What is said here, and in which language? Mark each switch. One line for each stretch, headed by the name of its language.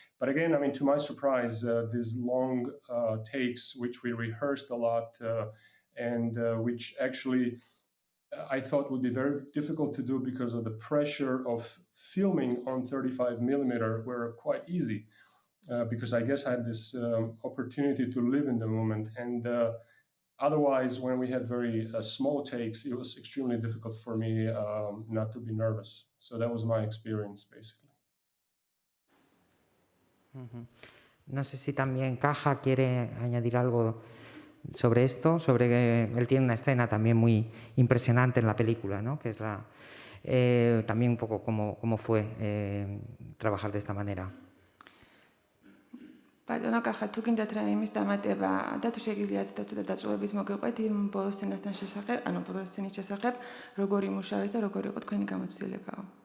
English: But again, I mean, to my surprise, these long takes, which we rehearsed a lot, and which actually I thought would be very difficult to do because of the pressure of filming on 35 millimeter, were quite easy. Because I guess I had this opportunity to live in the moment. And otherwise, when we had very small takes, it was extremely difficult for me not to be nervous. So that was my experience, basically.
Spanish: No sé si también Caja quiere añadir algo sobre esto, sobre que él tiene una escena también muy impresionante en la película, ¿no? Que es también un poco cómo fue trabajar de esta manera.
Georgian: ბატონო კახა, თუ გინდათ რა იმის დამატება და თუ შეგიძლიათ ცოტა დაწვევებით მოგიყვეთ იმ ბოლო სცენასთან შესახებ, ანუ ბოლო სცენის შესახებ, როგორი მუშაობთ და როგორი იყო თქვენი გამოცდილებაო?